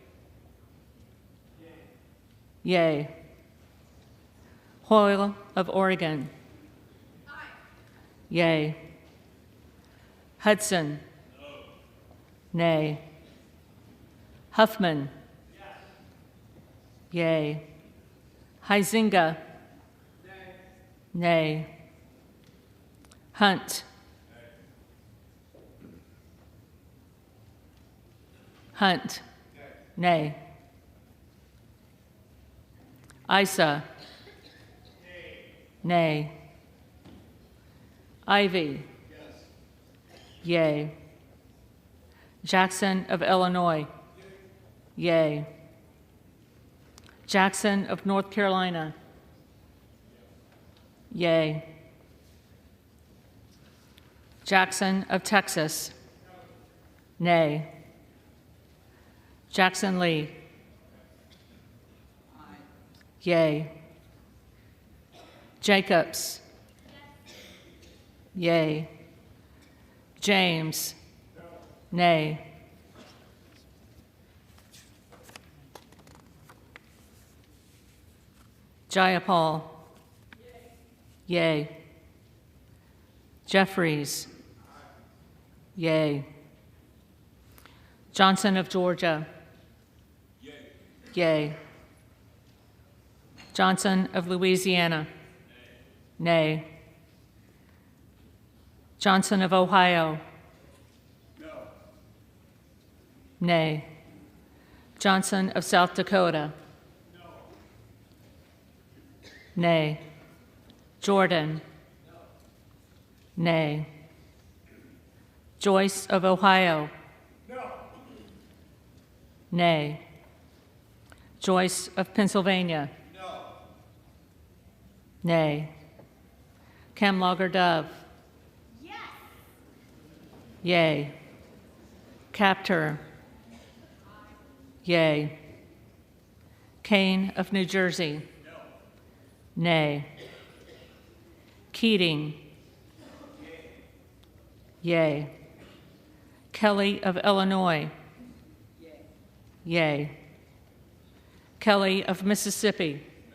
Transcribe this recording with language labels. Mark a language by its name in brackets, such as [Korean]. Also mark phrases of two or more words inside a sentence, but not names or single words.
[English] Yea. Hoyle of Oregon. Yea. Hudson. Nay. Huffman. Yea. Huizenga. Nay. Hunt. Hunt. Nay. Issa. Nay. Ivy. Yea. Jackson of Illinois. Yea. Jackson of North Carolina. Yea. Jackson of Texas. Nay. Jackson Lee. Yea. Jacobs. Yea. James. Nay. Jayapal. Yea. Jeffries. Yea. Johnson of Georgia. Yea. Johnson of Louisiana. Nay. Johnson of Ohio. Nay. Johnson of South Dakota. Nay. Jordan. Nay. Joyce of Ohio. Nay. Joyce of Pennsylvania. Nay. Camlogger Dove. Yea. Captor. Yea. Kane of New Jersey. Nay. Keating. Yea. Kelly of Illinois. Yea. Kelly of Mississippi.